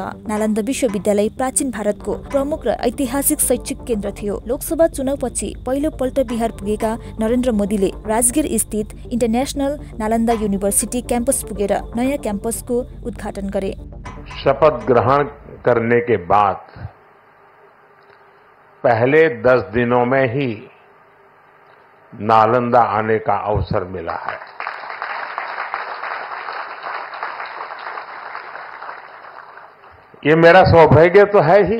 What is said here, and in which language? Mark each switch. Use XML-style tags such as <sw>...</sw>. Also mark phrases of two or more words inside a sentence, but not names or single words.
<ne>नालन्दा विश्वविद्यालय प्राचीन भारतको प्रमुख र ऐतिहासिक शैक्षिक केन्द्र थियो। लोकसभा चुनावपछि पहिलो पल्ट बिहार पुगेका नरेन्द्र मोदीले राजगिर स्थित इन्टरनेशनल नालन्दा युनिभर्सिटी क्याम्पस पुगेर नयाँ क्याम्पसको उद्घाटन गरे।</ne> <hi>शपथ ग्रहण करने के बाद पहले 10 दिनों में ही नालंदा आने का अवसर मिला है। ये मेरा सौभाग्य तो है ही।</hi>